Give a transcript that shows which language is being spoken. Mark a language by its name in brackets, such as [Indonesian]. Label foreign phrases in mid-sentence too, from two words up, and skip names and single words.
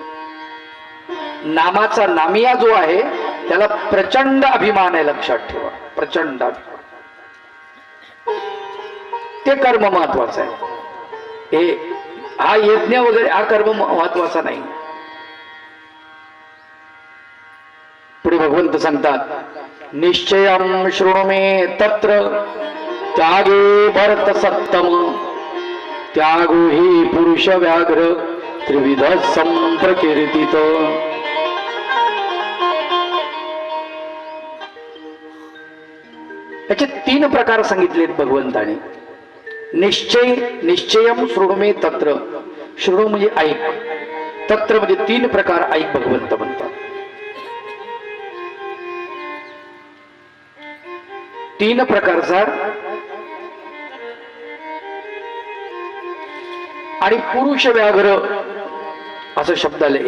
[Marathi] नामाचा नामिया जो आहे त्याला प्रचंड अभिमान आहे, लक्षात ठेवा, प्रचंड अभिमान. ते कर्म महत्वाचं आहे. हे हा यज्ञ वगैरे हा कर्म महत्वाचा नाही. पुढे भगवंत सांगतात, [Sanskrit] निश्चयं शृणु मे तत्र त्यागे भरत सत्तम, त्यागो हि पुरुष व्याघ्र त्रिविध संप्रकीर्तित. [Marathi] याचे 3 प्रकार सांगितलेत भगवंताने. [Sanskrit] निश्चयम शृणु मे तत्र, [Marathi] शृणु म्हणजे ऐक, तत्र म्हणजे 3 प्रकार ऐक भगवंत म्हणतात. 3 प्रकारचा. आणि [Sanskrit] पुरुष व्याघ्र [Marathi] असं शब्द आले.